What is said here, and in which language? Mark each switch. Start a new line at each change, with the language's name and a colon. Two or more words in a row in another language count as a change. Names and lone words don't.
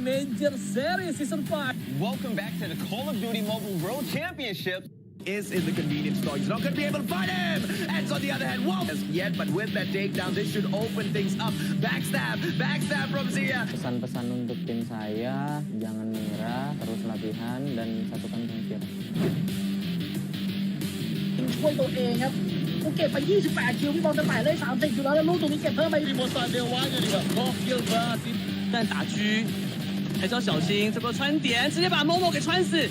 English: Major Series Season 5. Welcome back to the Call of Duty Mobile World Championship. Is in the convenience store. He's not going to be able to fight him. And on the other hand, whoa! Yet, but with that takedown, this should open things up. Backstab from Zia.
Indonesian: Pesan-pesan untuk tim saya, jangan menyerah, terus latihan dan satukan pemikiran.
Thai: ช่วยตัวเองครับกูเก็บไป28คิวพี่บอลจะแตะได้30อยู่แล้วแล้วลูกตรงนี้เก็บเพิ่มไป
Chinese: 利莫赛没有歪的那个。
English: Kill Burst
Chinese: 但打狙还是要小心，这波穿点直接把 Momo 给穿死。